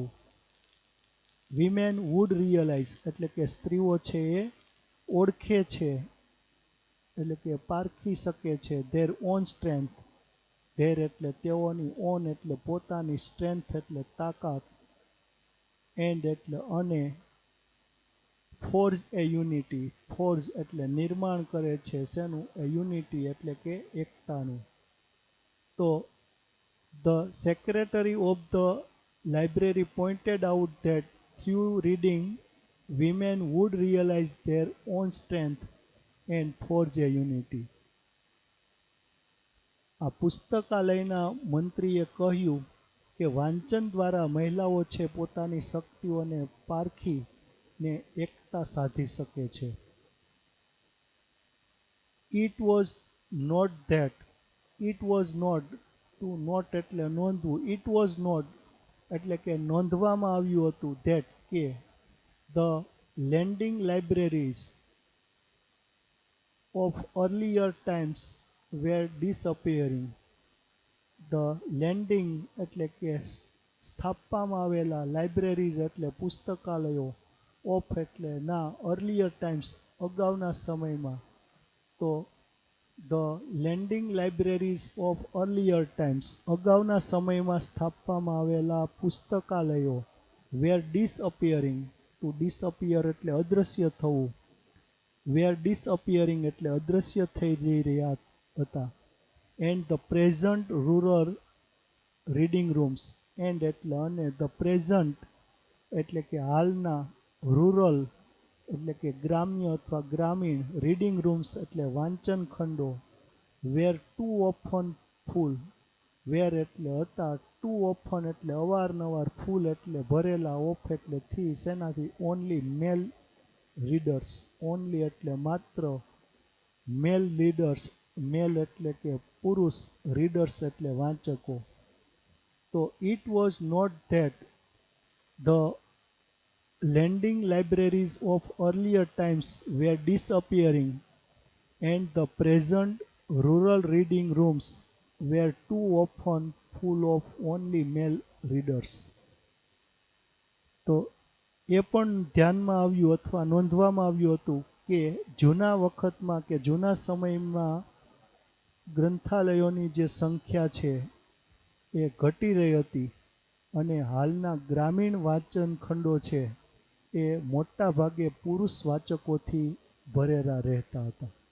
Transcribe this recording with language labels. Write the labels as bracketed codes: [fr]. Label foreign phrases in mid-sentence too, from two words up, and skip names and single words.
[en] women would realize [gu] એટલે કે સ્ત્રીઓ છે એ ઓળખે છે એટલે કે પારખી શકે છે, [en] their own strength, [gu] ધેર એટલે તેઓની, ઓન એટલે પોતાની, સ્ટ્રેન્થ એટલે તાકાત, એન્ડ એટલે અને, [en] forge a unity, [gu] ફોર્જ એટલે નિર્માણ કરે છે, શેનું? [en] a unity [gu] એટલે કે એકતાનું. [en] તો the secretary of the library pointed out that through reading, women would realize their own strength and forge a unity. [gu] આ પુસ્તકાલયના મંત્રીએ કહ્યું કે વાંચન દ્વારા મહિલાઓ છે પોતાની શક્તિઓને પારખીને એકતા સાધી શકે છે. [en] It was not that, it was not, to note [gu] એટલે નોંધવું, [en] it was not [gu] એટલે કે નોંધવામાં આવ્યું હતું [en] that કે the lending libraries of earlier times were disappearing. The lending [gu] એટલે કે સ્થાપવામાં આવેલા લાઇબ્રેરીઝ એટલે પુસ્તકાલયો, ઓફ એટલે ના, [en] earlier times [gu] અગાઉના સમયમાં. [en] તો the lending libraries of earlier times [gu] અગાઉના સમયમાં સ્થાપવામાં આવેલા પુસ્તકાલયો [en] were disappearing. to disappear [gu] એટલે અદૃશ્ય થવું, [en] were disappearing [gu] એટલે અદૃશ્ય થઈ જઈ રહ્યા હતા. [en] and the present rural reading rooms, and [gu] એટલે અને [en] the present [gu] એટલે કે હાલના, રૂરલ એટલે કે ગ્રામ્ય અથવા ગ્રામીણ, [en] reading rooms [gu] એટલે વાંચન ખંડો, [en] were too often full, [gu] વેર એટલે હતા, [en] too often [gu] એટલે અવારનવાર, ફૂલ એટલે ભરેલા, ઓફ એટલે થી, શેનાથી, [en] only male readers, [gu] ઓનલી એટલે માત્ર, [en] male readers, [gu] મેલ એટલે કે પુરુષ, રીડર્સ એટલે વાંચકો. [en] તો it was not that the lending libraries of earlier times were disappearing and the present rural reading rooms were too often full of only male readers. [gu] તો એ પણ ધ્યાનમાં આવ્યું અથવા નોંધવામાં આવ્યું હતું કે જૂના વખતમાં કે જૂના સમયમાં ગ્રંથાલયોની જે સંખ્યા છે એ ઘટી રહી હતી અને હાલના ગ્રામીણ વાંચન ખંડો છે એ મોટા ભાગે પુરુષ વાચકોથી ભરેલા રહેતા હતા.